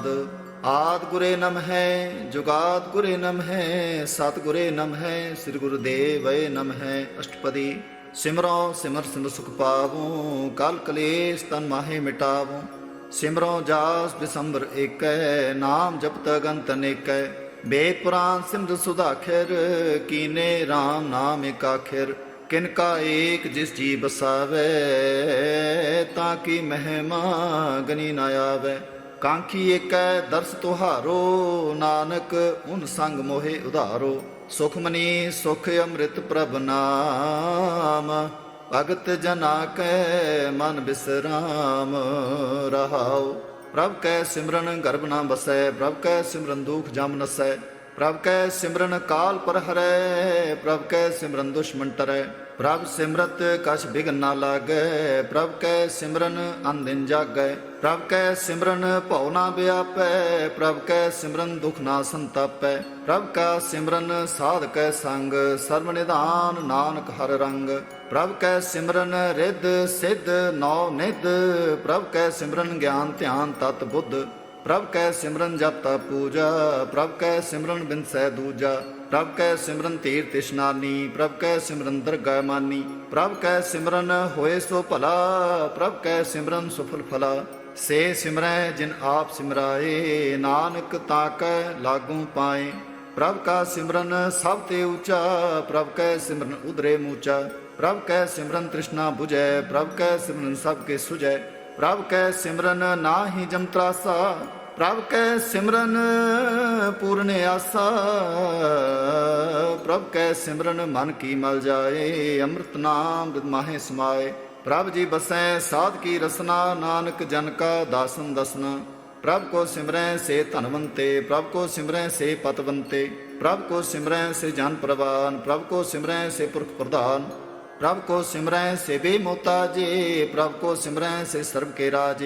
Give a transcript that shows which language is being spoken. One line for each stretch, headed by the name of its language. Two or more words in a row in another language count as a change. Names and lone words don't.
Punjabi: ਆਦਿ ਗੁਰੇ ਨਮਹਿ ਜੁਗਾਦ ਗੁਰੇ ਨਮਹਿ ਸਤਿਗੁਰੇ ਨਮਹਿ ਸ੍ਰੀ ਗੁਰੁਦੇਵੈ ਨਮਹਿ। ਅਸ਼ਟਪਦੀ। ਸਿਮਰੋ ਸਿਮਰ ਸਿਮਰ ਸੁਖ ਪਾਵੋ ਕਲ ਕਲੇਸ਼ ਤਨ ਮਾਹੇ ਮਿਟਾਵੋ। ਸਿਮਰੋ ਜਾਸ ਬਿਸੰਬਰ ਏਕੈ ਨਾਮ ਜਪਤ ਅਗੰਤ ਅਨੇਕੈ।
Braj: वेद पुराण सिमर सुधाखिर कीने राम नाम एक आखिर। किनका एक जिस जी बसावे ताकि महिमा गनी न आवे। कांखी एक दर्श तुहारो नानक उन संग मोहे उधारो। सुखमनी सुख अमृत प्रभ नाम भगत जना कै मन बिसराम रहाओ। प्रभ कै सिमरन गर्भ न बसै प्रभ कै सिमरन दुख जम नसै। प्रभ कै सिमरन काल पर हरै प्रभ कै सिमरन दुश्मन टरै। प्रभ सिमरत कछ बिघन न लागै प्रभ कै सिमरन अन दिन जागै। प्रभ कै सिमरन भौ न व्यापै प्रभ कै सिमरन दुख न संतापै। प्रभ का सिमरन साध कै संग सर्व निधान नानक हर रंग। प्रभ कै सिमरन रिद्ध सिद्ध नौ निध प्रभ कै सिमरन ज्ञान ध्यान तत बुद्ध। प्रभ कै सिमरन जप तप पूजा प्रभ कै सिमरन बिनसै दूजा। प्रभ कै सिमरन तीर्थ इशनानी प्रभ कै सिमरन दरगाह मानी। प्रभ कै सिमरन होए सो भला प्रभ कै सिमरन सुफल फला। से सिमरै जिन आप सिमराए नानक ताकै लागू पाए। प्रभ का सिमरन सब ते ऊंचा प्रभ कै सिमरन उदरे मूचा। प्रभ कै सिमरन तृष्णा बुझै प्रभ कै सिमरन सबके सुझै। प्रभ कै सिमरन नाहि जम त्रासा प्रभ कै सिमरन पूर्ण आसा। प्रभ कै सिमरन मन की मल जाए अमृत नाम बिद माहे समाए। प्रभ जी बसै साध की रसना नानक जन का दासन दसना। प्रभ को सिमरै से धनवंते प्रभ को सिमरै से पतवंते। प्रभ को सिमरै से जन प्रवान प्रभ को सिमरै से पुरख प्रधान। प्रभ को सिमरै से बेमोताजे प्रभ को सिमरै से सर्व के राजे।